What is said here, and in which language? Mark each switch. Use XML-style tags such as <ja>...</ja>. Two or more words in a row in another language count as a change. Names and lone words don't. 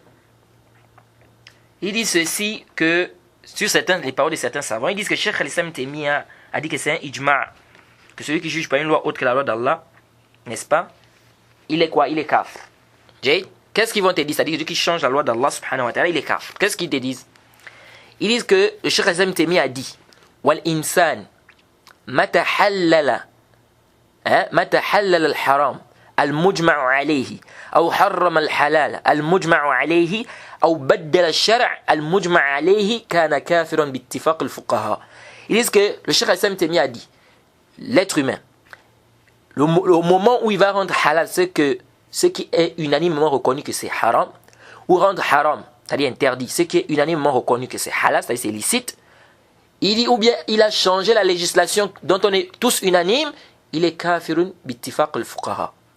<fr>Ils disent ceci que, sur les paroles de certains savants, ils disent que Cheikh al-Islam Taymiyyah a dit que c'est un ijma' que celui qui juge par une loi autre que la loi d'Allah, n'est-ce pas, il est quoi? Il est kafir. Qu'est-ce qu'ils vont te dire? C'est-à-dire que celui qui change la loi d'Allah</fr> <ar>سبحانه وتعالى,</ar> <fr>il est kafir. Qu'est-ce qu'ils te disent? Ils disent que le Cheikh Islam Taymiyyah a dit</fr> <ar>والإنسان متى حلل الحرام المجمع عليه ou حرم الحلال المجمع عليه ou بدل الشرع المجمع عليه كان كافرا باتفاق الفقهاء.</ar> <fr>Ils disent que le Cheikh Islam Taymiyyah a dit l'être humain, le moment où il va rendre halal ce qui est unanimement reconnu que c'est haram, ou rendre haram, c'est-à-dire interdit, ce qui est unanimement reconnu que c'est halal, c'est-à-dire c'est licite, il dit, ou bien il a changé la législation dont on est tous unanimes, il est</fr> <ar>كافر باتفاق الفقهاء.</ar>